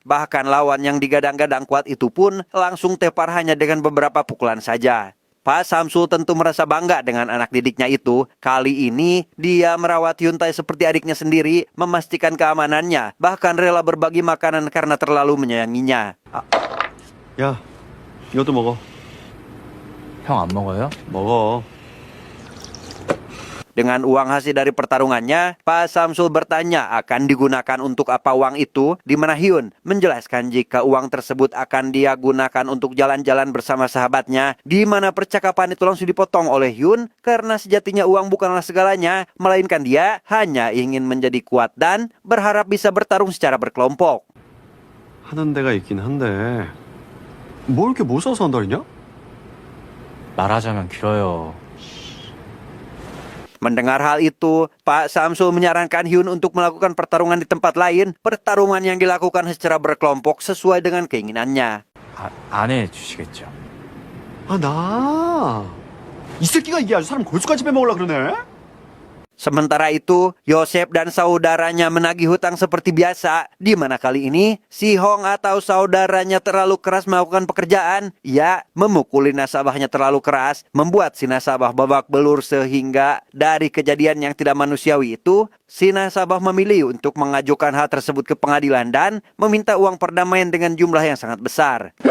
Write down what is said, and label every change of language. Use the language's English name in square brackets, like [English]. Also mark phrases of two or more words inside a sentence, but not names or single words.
[Indonesian] Bahkan lawan yang digadang-gadang kuat itu pun langsung tepar hanya dengan beberapa pukulan saja. Pak Samsul tentu merasa bangga dengan anak didiknya itu. Kali ini dia merawat Hyun Tae seperti adiknya sendiri, memastikan keamanannya, bahkan rela berbagi makanan karena terlalu menyayanginya. [Korean] 야, 이것도 먹어. 형 안 먹어요? 먹어. [Indonesian] Dengan uang hasil dari pertarungannya, Pak Samsul bertanya akan digunakan untuk apa uang itu, di mana Hyun menjelaskan jika uang tersebut akan dia gunakan untuk jalan-jalan bersama sahabatnya, di mana percakapan itu langsung dipotong oleh Hyun karena sejatinya uang bukanlah segalanya, melainkan dia hanya ingin menjadi kuat dan berharap bisa bertarung secara berkelompok. [Korean] 하는 데가 있긴 한데 뭐 이렇게 못 사서 한다 그랬냐? 말하자면 길어요. [Indonesian] Mendengar hal itu, Pak Samsul menyarankan Hyun untuk melakukan pertarungan di tempat lain, pertarungan yang dilakukan secara berkelompok sesuai dengan keinginannya. [Korean] 안 해주시겠죠? 아, 나. 이 새끼가 이게 아주 사람 골수까지 빼먹으려고 그러네? [Indonesian] Sementara itu, Yosef dan saudaranya menagih hutang seperti biasa, di mana kali ini si Hong atau saudaranya terlalu keras melakukan pekerjaan. Ia memukuli nasabahnya terlalu keras, membuat si nasabah babak belur sehingga dari kejadian yang tidak manusiawi itu, si nasabah memilih untuk mengajukan hal tersebut ke pengadilan dan meminta uang perdamaian dengan jumlah yang sangat besar.